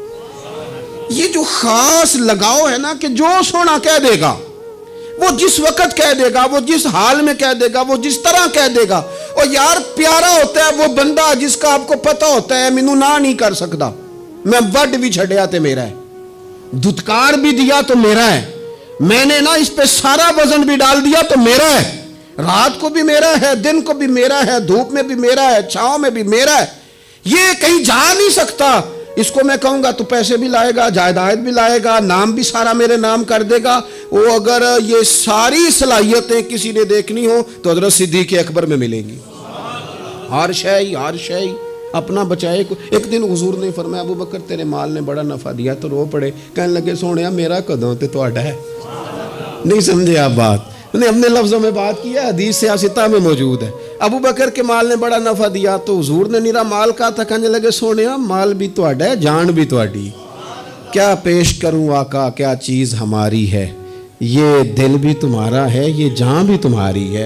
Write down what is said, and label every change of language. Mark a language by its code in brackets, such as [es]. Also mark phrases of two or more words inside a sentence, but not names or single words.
[ur] یہ جو خاص لگاؤ ہے نا کہ جو سونا کہہ دے گا, وہ جس وقت کہہ دے گا, وہ جس حال میں کہہ دے گا, وہ جس طرح کہہ دے گا. اور یار پیارا ہوتا ہے وہ بندہ جس کا آپ کو پتہ ہوتا ہے مینوں نہ نہیں کر سکتا, [pa] میں وڈ بھی چھڑیا تے میرا ہے, [ur] دھتکار بھی دیا تو میرا ہے, میں نے نا اس پہ سارا وزن بھی ڈال دیا تو میرا ہے, رات کو بھی میرا ہے, دن کو بھی میرا ہے, دھوپ میں بھی میرا ہے, چھاؤں میں بھی میرا ہے. یہ کہیں جا نہیں سکتا. اس کو میں کہوں گا تو پیسے بھی لائے گا, جائیداد بھی لائے گا, نام بھی سارا میرے نام کر دے گا. وہ اگر یہ ساری صلاحیتیں کسی نے دیکھنی ہو تو حضرت صدیق اکبر میں ملیں گی. ہر شے اپنا بچائے. ایک دن حضور نے فرمایا ابو بکر تیرے مال نے بڑا نفع دیا, تو رو پڑے, کہنے لگے [pa] سونیا میرا کدوں تے تہاڈا ہے. [ur] نہیں سمجھے آپ بات, انہوں نے اپنے لفظوں میں بات کی ہے, حدیث سیاستہ میں موجود ہے. ابو بکر کے مال نے بڑا نفع دیا تو حضور نے نیرا مال کہا تھا, کہنے لگے [pa] سونیا مال بھی تہاڈا ہے, جان بھی تہاڈی. [ur] کیا پیش کروں آقا, کیا چیز ہماری ہے, یہ دل بھی تمہارا ہے, یہ جان بھی تمہاری ہے.